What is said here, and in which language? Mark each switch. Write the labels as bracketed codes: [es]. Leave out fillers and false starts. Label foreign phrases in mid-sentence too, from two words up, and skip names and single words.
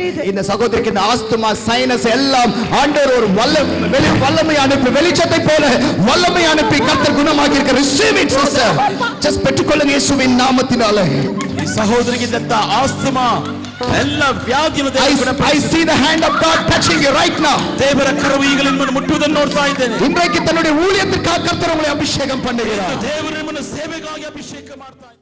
[ta] இந்த சகோதரிக்கு இந்த ஆஸ்துமா, சைனஸ் எல்லாம் ஆண்டவர் ஒரு வல்லமை அனுப்பி, வெளிச்சத்தை போல வல்லமை அனுப்பி கர்த்தர் குணமாக்கி இருக்க. [en] Receive it sister, just [ta] பெற்றுக்கொள்ளுங்க இயேசுவின் நாமத்தினாலே. சகோதரிக்கு இந்த ஆஸ்துமா எல்லா வியாதியும் [en] I see the hand of God touching you right now. [kn] ದೇವರ ಕರವು ಈಗಲೇ ನಿಮ್ಮನ್ನು ಮುಟ್ಟುವುದನ್ನು ನೋಡ್ತಾ ಇದ್ದೇನೆ. [ta] இன்றைக்கு தன்னுடைய ஊழியத்திற்காக கர்த்தர் உங்களை அபிஷேகம் பண்ணுகிறார். [kn] ದೇವರು ನಿಮ್ಮನ್ನು ಸೇವೆಗಾಗಿ ಅಭಿಷೇಕ ಮಾಡ್ತಾರೆ.